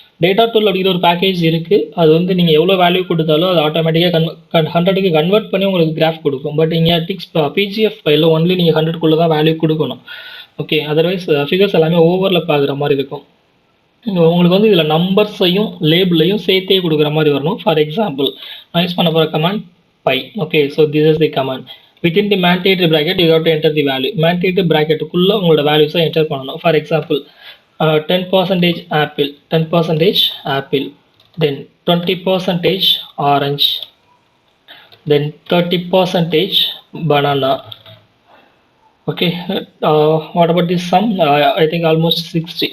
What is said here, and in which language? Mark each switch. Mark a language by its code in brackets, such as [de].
[ta] Data tool அப்படிங்கிற ஒரு package இருக்குது. அது வந்து நீங்கள் எவ்வளோ வேல்யூ கொடுத்தாலும் அது ஆட்டோமேட்டிக்காக 100க்கு கன்வெர்ட் பண்ணி உங்களுக்கு கிராஃப் கொடுக்கும். பட் இங்கே pgf-pie ஒன்லி நீங்கள் 100க்குள்ளே தான் வேல்யூ கொடுக்கணும். ஓகே, அதர்வைஸ் ஃபிகர்ஸ் எல்லாமே ஓவரில் ஆகுற மாதிரி இருக்கும். உங்களுக்கு வந்து இதில் நம்பர்ஸையும் லேபிளையும் சேர்த்தே கொடுக்குற மாதிரி வரணும். ஃபார் எக்ஸாம்பிள் நான் யூஸ் பண்ண போகிற command by. [en] Okay, so this is the command. Within the mandatory bracket you have to enter the value. [ta] mandatory bracketக்குள்ளே உங்களோட வேல்யூஸை என்டர் பண்ணணும். For example 10% apple, 10% apple, then 20% orange, then 30% banana. [en] Okay, what about this sum? I think almost 60.